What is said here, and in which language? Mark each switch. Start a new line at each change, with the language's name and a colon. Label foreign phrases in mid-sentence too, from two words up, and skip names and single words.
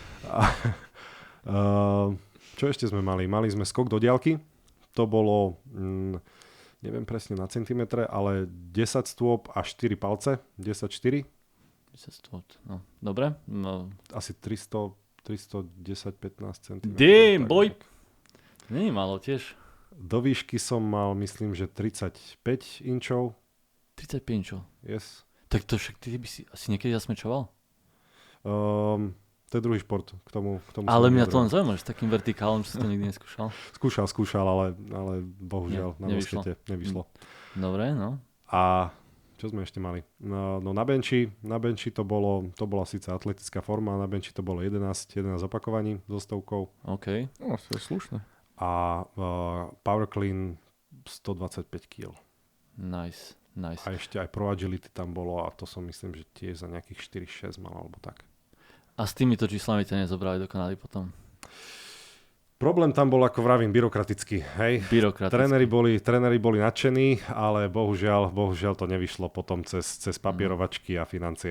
Slovak: Čo ešte sme mali? Mali sme skok do diaľky. To bolo, neviem presne na centimetre, ale 10 stôp a 4 palce. 10-4. 10 stôp, no. Dobre. No. Asi 310-15 cm.
English: Damn, boy!
Slovak: Nie je málo tiež. Do výšky som mal, myslím, že 35 inčov. 35 inčov? Yes. Tak to však ty by si asi niekedy zasmečoval? To je druhý šport. K tomu ale mňa to len zaujíma, že s takým vertikálom, že si to nikdy neskúšal. Skúšal, ale bohužiaľ na moskete nevyšlo. Dobre, no. A čo sme ešte mali? No na benči to bola síce atletická forma, na benči to bolo 11 opakovaní so stovkou. OK. No, to je slušné. A
English: power clean
Slovak: 125 kg. Nice. A ešte aj pro agility tam bolo a to som myslím, že tiež za nejakých 4-6 mal alebo tak. A s týmito číslami ťa nezobrali do Kanady potom? Problém tam bol, ako vravím, byrokratický. Hej? Tréneri boli nadšení, ale bohužiaľ to nevyšlo potom cez papierovačky a financie.